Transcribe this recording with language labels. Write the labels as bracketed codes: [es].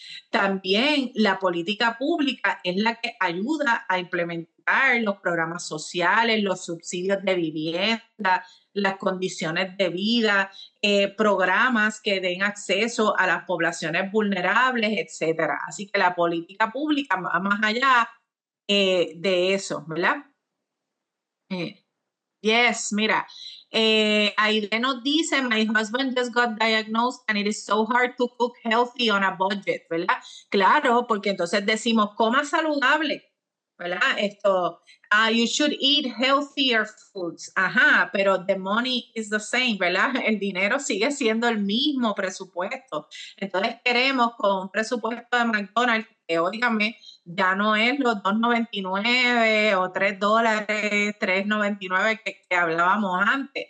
[es] También la política pública es la que ayuda a implementar los programas sociales, los subsidios de vivienda, las condiciones de vida, programas que den acceso a las poblaciones vulnerables, etcétera. Así que la política pública va más allá de eso, ¿verdad? [en] Yes, [es] mira, Aide nos dice, [en] my husband just got diagnosed and it is so hard to cook healthy on a budget, [es] ¿verdad? Claro, porque entonces decimos, coma saludable, ¿verdad? [en] You should eat healthier foods. [es] Ajá, pero [en] the money is the same, [es] ¿verdad? El dinero sigue siendo el mismo presupuesto. Entonces queremos con un presupuesto de McDonald's, que óigame, ya no es los $2.99 o $3, $3.99 que hablábamos antes.